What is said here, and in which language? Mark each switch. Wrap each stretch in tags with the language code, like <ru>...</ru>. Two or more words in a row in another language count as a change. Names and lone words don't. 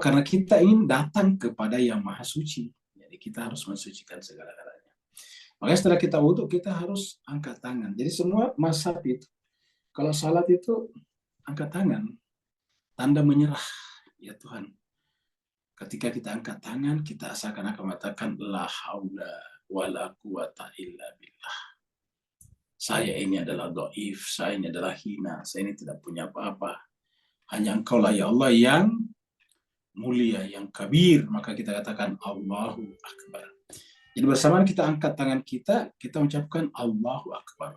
<id>Karena kita ingin datang kepada yang maha suci. Jadi kita harus mensucikan segala-galanya. Makanya setelah kita wudu, kita harus angkat tangan. Jadi semua mazhab itu, kalau salat itu angkat tangan, tanda menyerah. Ya Tuhan, ketika kita angkat tangan, kita seakan-akan mengatakan</id> <ar>لا حول ولا قوة إلا بالله.</ar> <id>Saya ini adalah dhaif, saya ini adalah hina, saya ini tidak punya apa-apa. Hanya Engkau lah</id> <ar>يا الله</ar> <id>yang mulia, yang kabir. Maka kita katakan</id> <ar>الله أكبر.</ar> <id>Jadi bersamaan kita angkat tangan kita ucapkan</id> <ar>الله أكبر.</ar>